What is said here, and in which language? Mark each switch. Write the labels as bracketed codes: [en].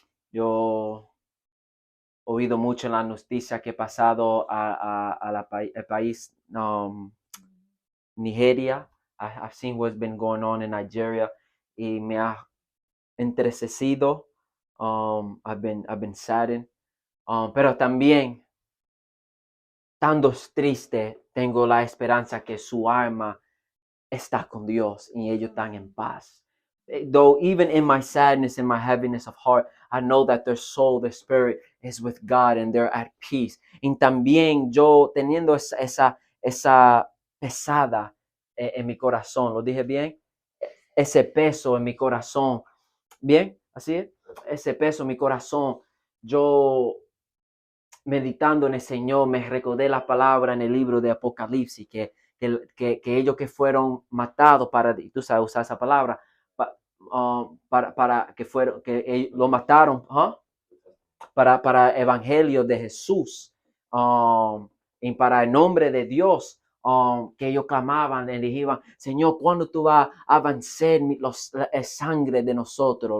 [es] Yo he oído mucho en la noticia que he pasado al país Nigeria. [en] I've seen what's been going on in Nigeria [es] y me ha entristecido. [en] I've been saddened. [es] Pero también, estando triste, tengo la esperanza que su alma está con Dios y ellos están en paz. [en] Though even in my sadness, in my heaviness of heart, I know that their soul, their spirit is with God and they're at peace. [es] Y también yo teniendo esa pesada en mi corazón, ¿lo dije bien? Ese peso en mi corazón, ¿bien? ¿Así es? Ese peso en mi corazón, yo meditando en el Señor, me recordé la palabra en el libro de Apocalipsis, que ellos que fueron matados para, tú sabes usar esa palabra, para que fueron, que lo mataron, para el evangelio de Jesús, y para el nombre de Dios, que ellos clamaban y dijeron, Señor, ¿cuándo tú vas a vencer la sangre de nosotros?